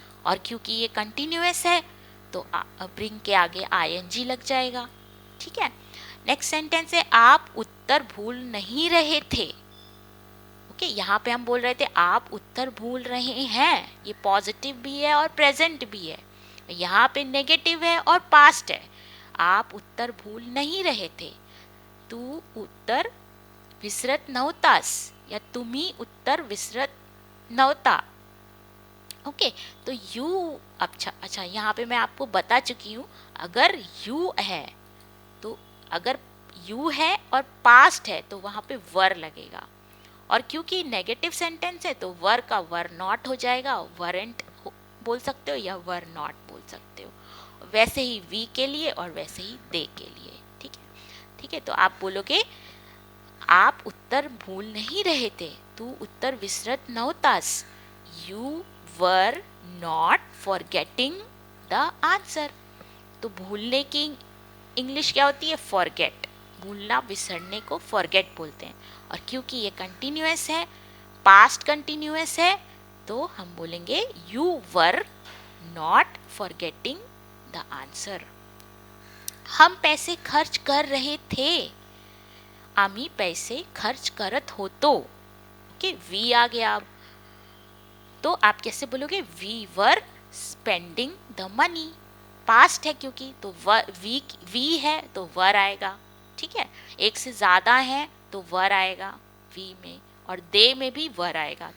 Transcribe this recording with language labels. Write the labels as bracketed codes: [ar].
[hi] और क्योंकि ये कंटिन्यूअस है तो ब्रिंग के आगे आईएनजी लग जाएगा। ठीक है, नेक्स्ट सेंटेंस है, आप उत्तर भूल नहीं रहे थे। ओके, यहाँ पे हम बोल रहे थे आप उत्तर भूल रहे हैं, ये पॉजिटिव भी है और प्रेजेंट भी है। यहाँ पे नेगेटिव है और पास्ट है। आप उत्तर भूल नहीं रहे थे, [mr] तू उत्तर विसरत नव्हतास, या तुम्ही उत्तर विसरत नव्हता। [hi] ओके, तो यू, अच्छा यहाँ पे मैं आपको बता चुकी हूँ, अगर यू है तो, अगर यू है और पास्ट है तो वहाँ पे वर लगेगा, और क्योंकि नेगेटिव सेंटेंस है तो वर का वर नॉट हो जाएगा, वरेंट बोल सकते हो या वर नॉट बोल सकते हो। वैसे ही वी के लिए और वैसे ही दे के लिए। ठीक है, ठीक है, तो आप बोलोगे आप उत्तर भूल नहीं रहे थे, [mr] तू उत्तर विसरत नव्हतास, [en] You were not forgetting the answer. [hi] तो भूलने की इंग्लिश क्या होती है? फॉरगेट। भूलना, विसरने को फॉरगेट बोलते हैं। और क्योंकि ये कंटिन्यूअस है, पास्ट कंटिन्यूअस है, तो हम बोलेंगे [en] You were not forgetting the answer. [hi] हम पैसे खर्च कर रहे थे, [mr] आम्ही पैसे खर्च करत होतो। [hi] ओके, वी आ गया अब, तो आप कैसे बोलोगे? [en] We were spending the money. [hi] Past है क्योंकि, तो वी है तो वर आएगा। ठीक है, एक से ज़्यादा है तो वर आएगा वी में, और दे में भी वर आएगा।